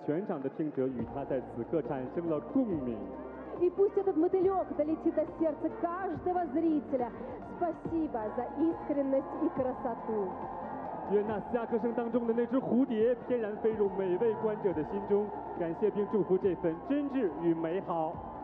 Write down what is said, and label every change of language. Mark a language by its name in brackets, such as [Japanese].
[Chinese] 纳斯加的演唱句句发自肺腑，声声触动人心，是全场的听者与他在此刻产生了共鸣。 [Russian] И пусть этот мотылек долетит до сердца каждого зрителя. Спасибо за искренность и красоту. [Chinese] 愿那下课声当中的那只蝴蝶翩然飞入每位观者的心中，感谢并祝福这份真挚与美好。